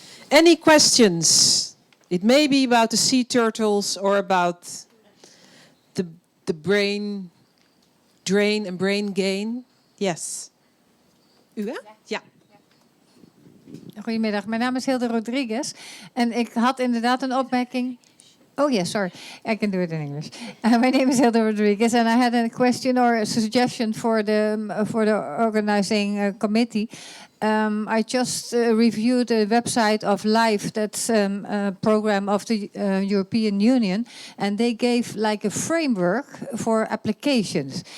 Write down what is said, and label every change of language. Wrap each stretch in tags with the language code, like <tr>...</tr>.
<en>Any questions? It may be about the sea turtles or about the brain drain and brain gain.</en> <nl>Yes. U, hè? Ja. Goedemiddag, mijn naam is Hilde Rodriguez. En ik had inderdaad een opmerking.</nl> <en>Oh, yes, sorry. I can do it in English. My name is Hilda Rodriguez, and I had a question or a suggestion for the organizing committee. I just reviewed the website of LIFE, that's a program of the European Union, and they gave like a framework for applications.</en>